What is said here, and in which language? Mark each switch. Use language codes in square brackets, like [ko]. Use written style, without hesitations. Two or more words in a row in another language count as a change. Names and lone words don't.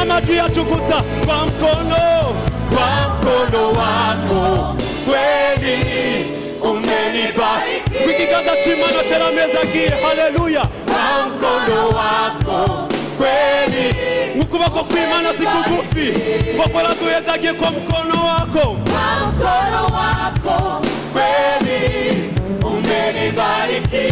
[rw] majwi yacu gusa [sw] kwa mkono wako kweli umenibariki. [rw] Ikiganza cy'Imana cyaramezagiye. Haleluya. [sw] Kwa mkono wako kweli. [rw] Ukuboko kw'Imana si kugufi ngo kora duhezagiye [sw] kwa mkono wako. Kwa mkono wako kweli umenibariki.